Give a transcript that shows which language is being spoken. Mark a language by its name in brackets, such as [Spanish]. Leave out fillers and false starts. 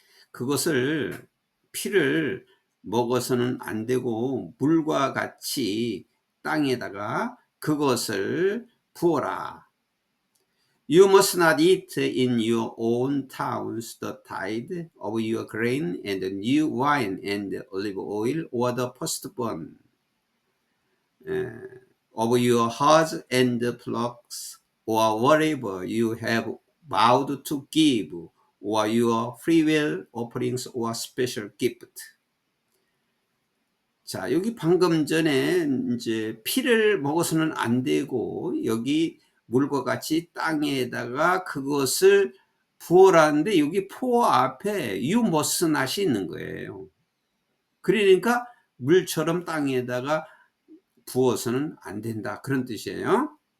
[Korean] 그것을, 피를 먹어서는 안 되고 물과 같이 땅에다가 그것을 부어라. [English] You must not eat in your own towns the tithe of your grain and the new wine and the olive oil or the firstborn of your herds and flocks or whatever you have vowed to give or your freewill offerings or special gift. [Korean] 자, 여기 방금 전에 이제 피를 먹어서는 안 되고 여기 물과 같이 땅에다가 그것을 부어라는데, 여기 포 앞에 [English] you must not [Korean] 이 있는 거예요. 그러니까 물처럼 땅에다가 부어서는 안 된다 그런 뜻이에요.